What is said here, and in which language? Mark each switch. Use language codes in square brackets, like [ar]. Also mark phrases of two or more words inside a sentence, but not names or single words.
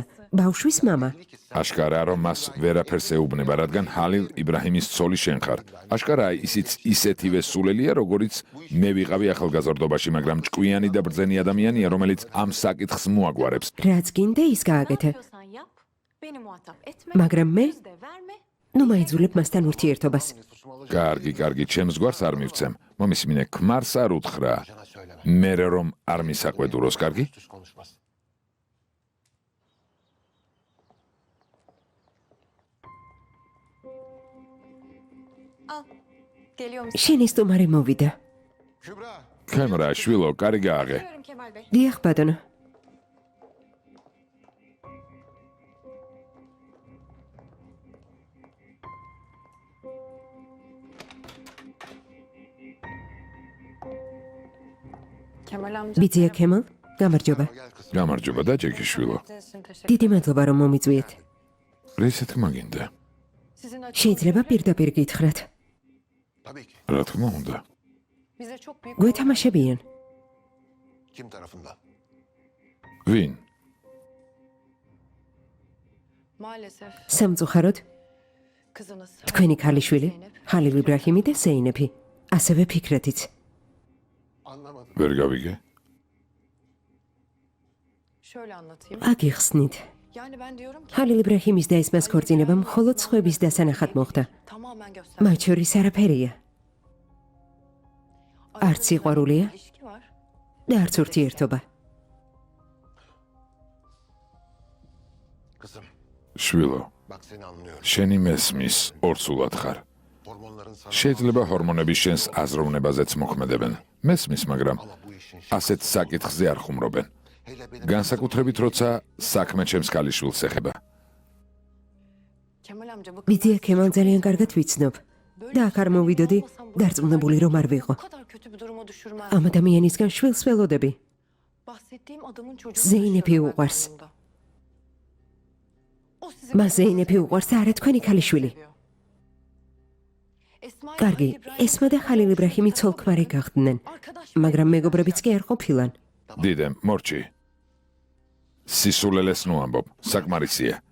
[ka] ბავშვის მამა. აშკარაა, რომ მას ვერაფერს ეუბნება, რადგან ჰალილ იბრაჰიმის ცოლი შენ ხარ. აშკარაა, ისიც ისეთივე სულელია, როგორიც მე ვიყავი ახალგაზრდობაში, მაგრამ ჭკვიანი და ბრძენი ადამიანია, რომელიც ამ საკითხს მოაგვარებს. რაც გინდა ის გააკეთე. [tr] Yapıyorsan yap. Beni muhatap etme. [ka] მაგრამ მე [tr] Yüz de verme. [ka] ნუ მაიძულებ მასთან ურთიერთობას. კარგი, ჩემს გვარს არ მივცემ. მომისმინე, ქმარს არ უთხრა. მერე რომ არ მისაყვედუროს, კარგი? [tr] Al. Geliyor musun? [ka] შენი სტუმარი მოვიდა. ქემრა, შვილო, კარი გააღე. [tr] Geliyorum Kemal Bey. [ka] დიახ, ბატონო. [tr] Kemal amca. [ka] ბიძია ქემალ, გამარჯობა. გამარჯობა და ჯეკი შვილო. დიდი მადლობა რომ მომიწვიეთ. რისეთ მაგინდა? [tr] Sizin açınız [ka] შეიძლება პირდაპირ გითხრათ. [tr] Tabii ki. [ka] რა თქმა უნდა. [tr] bize çok büyük [ka] გვეთამაშებიან. [tr] Kim tarafından? [ka] ვინ? [tr] maalesef [ka] სამწუხაროდ, [tr] kızınız. [ka] თქვენი ქალიშვილი, ჰალილ იბრაჰიმი და ზეინეფი, ასევე ფიქრეთიც. [tr] Anlamadım. [ka] ვერ გავიგე? [tr] Şöyle anlatayım. [ka] აგიხსნით. [tr] Yani ben diyorum ki [ka] ჰალილ იბრაჰიმის და ესმას ქორწინება მხოლოდ სხვების დასანახად მოხდა. [tr] tamamen göster. [ka] მათ შორის არაფერია არც სიყვარულია [tr] İlişki var. [ka] და არც ურთიერთობა. [tr] Kızım, [ka] შვილო, [tr] bak seni anlıyorum. [ka] შენი მესმის, ორსულად ხარ. [tr] Hormonların sana [ka] შეიძლება ჰორმონები შენს აზროვნებაზეც მოქმედებენ. მესმის, მაგრამ [tr] ama bu işin [ka] ასეთ საკითხზე არ ხუმრობენ. [tr] hele benim [ka] განსაკუთრებით, როცა საქმე ჩემს ქალიშვილს ეხება. [tr] Kemal amca bu [ka] ბიძია ქემალ ძალიან კარგად ვიცნობ და აქ არ მოვიდოდი დარწმუნებული რომ არ ვიყო. [tr] bu kadar kötü bir duruma düşürmez. [ka] ამ ადამიანისგან შვილს ველოდები. [tr] Bahsettiğim adamın çocuğu. Zeynep'i uğars. [ka] მას ზეინეფი უყვარს და არა თქვენი ქალიშვილი. კარგი, ესმა და ხალილ იბრაჰიმი ცოლ-ქმარი გახდნენ, მაგრამ მეგობრებიც კი არ ყოფილან. დიდემ, მორჩი. სისულელეს ნუ ამბობ, საკმარისია.